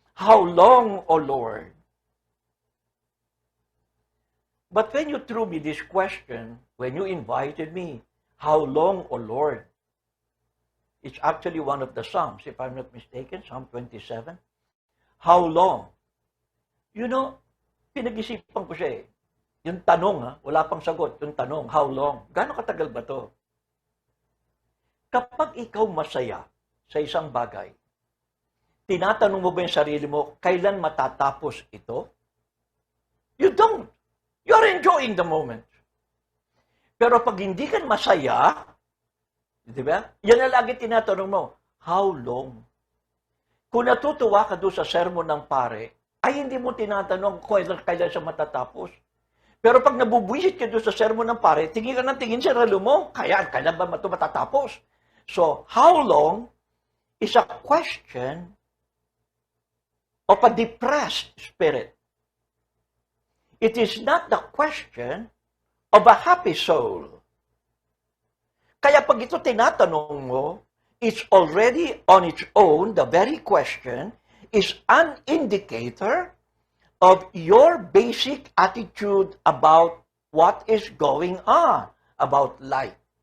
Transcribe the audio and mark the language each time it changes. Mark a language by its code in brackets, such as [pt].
[en] How long, O Lord? But when you threw me this question, when you invited me, how long, O Lord? It's actually one of the Psalms, if I'm not mistaken, Psalm 27. How long? You know, [tl] pinag-isipan ko siya eh. Yung tanong, wala pang sagot. Yung tanong, [en] how long? [tl] Gaano katagal ba to? Kapag ikaw masaya sa isang bagay, tinatanong mo ba yung sarili mo, kailan matatapos ito? [en] You don't. You're enjoying the moment. [tl] Pero pag hindi ka masaya, di ba? Yan na lagi tinatanong mo, [en] how long? [tl] Kung natutuwa ka doon sa sermon ng pare, ay hindi mo tinatanong kung kailan siya matatapos. Pero pag nabubwisit ka doon sa sermon ng pare, tingin ka ng tingin sa relo mo, kailan ba ito matatapos? [en] So, how long is a question of a depressed spirit. It is not the question of a happy soul. [tl] Kaya pag ito tinatanong mo, [en] it's already on its own, the very question is an indicator of your basic attitude about what is going on, about life.